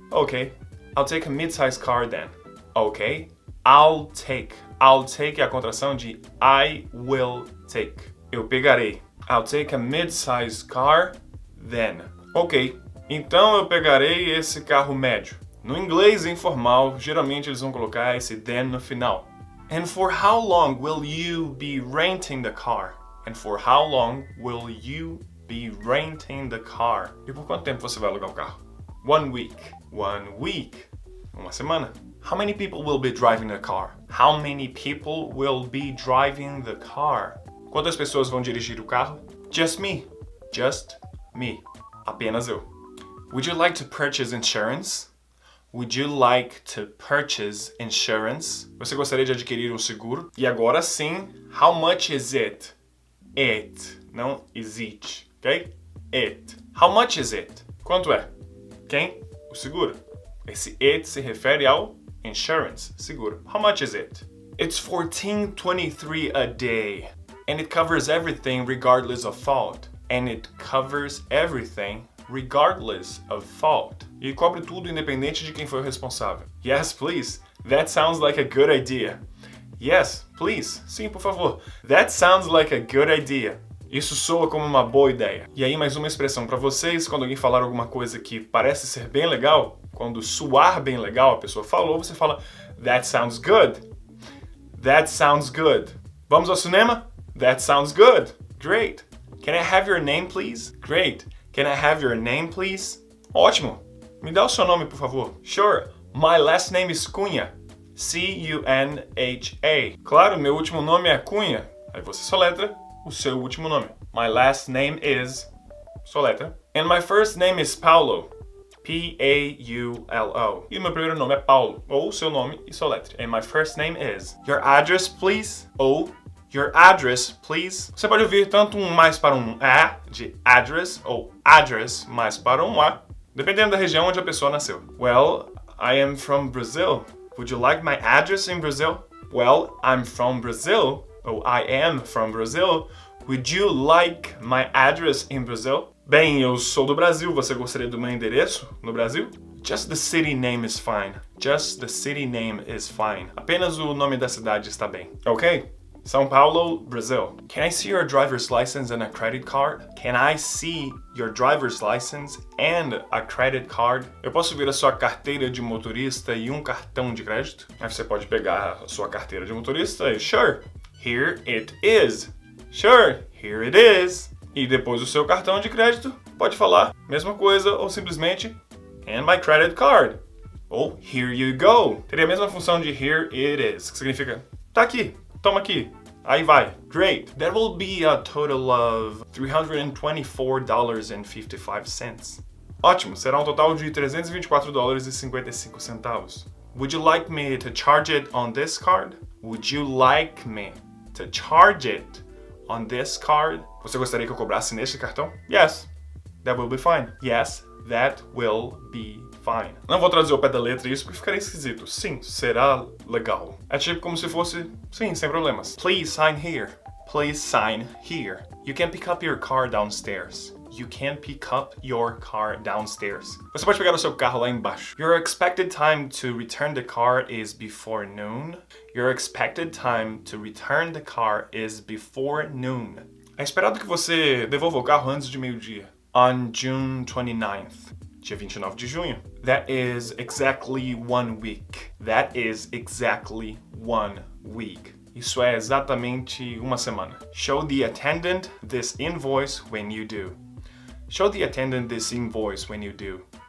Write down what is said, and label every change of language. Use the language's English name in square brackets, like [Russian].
[English] Ok, I'll take a mid-size car then. Ok, I'll take. I'll take [Portuguese] é a contração de [English] I will take. [Portuguese] Eu pegarei. [English] I'll take a mid-size car then. [Portuguese] Ok, então eu pegarei esse carro médio. No inglês informal, geralmente eles vão colocar esse then no final. [English] And for how long will you be renting the car? And for how long will you be renting the car? [Portuguese] E por quanto tempo você vai alugar o carro? [English] 1 week. 1 week. [Portuguese] Uma semana. [English] How many people will be driving the car? How many people will be driving the car? [Portuguese] Quantas pessoas vão dirigir o carro? [English] Just me. Just me. [Portuguese] Apenas eu. [English] Would you like to purchase insurance? Would you like to purchase insurance? [Portuguese] Você gostaria de adquirir um seguro? E agora sim, [English] how much is it? It. Não is it. Ok? It. How much is it? [Portuguese] Quanto é? Quem? O seguro. Esse it se refere ao insurance, seguro. [English] How much is it? It's $14.23 a day. And it covers everything regardless of fault. And it covers everything regardless of fault. [Portuguese] E cobre tudo independente de quem foi o responsável. [English] Yes, please. That sounds like a good idea. Yes, please. [Portuguese] Sim, por favor. [English] That sounds like a good idea. [Portuguese] Isso soa como uma boa ideia. E aí mais uma expressão para vocês, quando alguém falar alguma coisa que parece ser bem legal, quando soar bem legal, a pessoa falou, você fala [English] that sounds good. That sounds good. [Portuguese] Vamos ao cinema? [English] That sounds good. Great. Can I have your name, please? Great. Can I have your name, please? [Portuguese] Ótimo. Me dá o seu nome, por favor. [English] Sure. My last name is Cunha. [Portuguese] C-U-N-H-A. Claro, meu último nome é Cunha. Aí você soletra o seu último nome. [English] My last name is... [Portuguese] soletra. [English] And my first name is Paulo. P-A-U-L-O. [Portuguese] E o meu primeiro nome é Paulo. Ou o seu nome e soletre. [English] And my first name is... Your address, please? Ou... Your address, please. [Portuguese] Você pode ouvir tanto um mais para um A, de address, ou address mais para um A, dependendo da região onde a pessoa nasceu. [English] Well, I am from Brazil. Would you like my address in Brazil? Well, I'm from Brazil. Ou I am from Brazil. Would you like my address in Brazil? [Portuguese] Bem, eu sou do Brasil. Você gostaria do meu endereço no Brasil? [English] Just the city name is fine. Just the city name is fine. [Portuguese] Apenas o nome da cidade está bem. [English] Ok? São Paulo, Brazil. Can I see your driver's license and a credit card? Can I see your driver's license and a credit card? [Portuguese] Eu posso ver a sua carteira de motorista e um cartão de crédito? Aí você pode pegar a sua carteira de motorista e [English] sure, here it is. Sure, here it is. [Portuguese] E depois o seu cartão de crédito, pode falar mesma coisa ou simplesmente [English] and my credit card. [Portuguese] Ou [English] here you go. [Portuguese] Teria a mesma função de [English] here it is, [Portuguese] que significa tá aqui. Toma aqui. Aí vai. [English] Great. That will be a total of $324.55. [Portuguese] Ótimo. Será um total de $324.55. [English] Would you like me to charge it on this card? Would you like me to charge it on this card? [Portuguese] Você gostaria que eu cobrasse neste cartão? [English] Yes. That will be fine. Yes. That will be fine. [Portuguese] Não vou traduzir ao pé da letra isso porque ficaria esquisito. Sim, será legal. É tipo como se fosse, sim, sem problemas. [English] Please sign here. Please sign here. You can pick up your car downstairs. You can pick up your car downstairs. [Portuguese] Você pode pegar o seu carro lá embaixo. [English] Your expected time to return the car is before noon. Your expected time to return the car is before noon. [Portuguese] É esperado que você devolva o carro antes de meio-dia. [English] On June 29th. [Portuguese] Dia 29 de junho. [English] That is exactly 1 week. That is exactly 1 week. [Portuguese] Isso é exatamente uma semana. [English] Show the attendant this invoice when you do. Show the attendant this invoice when you do.